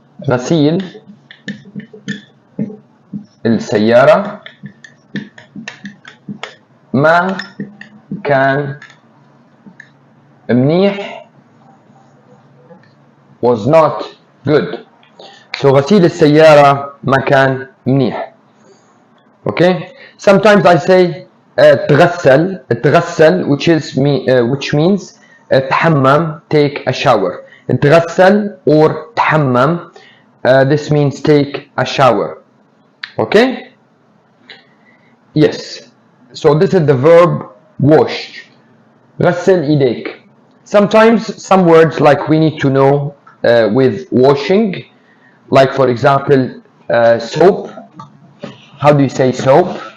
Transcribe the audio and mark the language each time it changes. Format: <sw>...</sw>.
<ar>غسيل السيارة ما كان منيح.</ar> <en>Was not good.</en> <ar>So غسيل السيارة ما كان منيح.</ar> <en>Okay. Sometimes I say تغسل. تغسل which means تحمم, take a shower.</en> <ar>تغسل or تحمم.</ar> <en>This means take a shower. Okay? Yes. So this is the verb wash.</en> <ar>غسل إيديك.</ar> <en>Sometimes some words like we need to know with washing, like for example soap. How do you say soap?</en>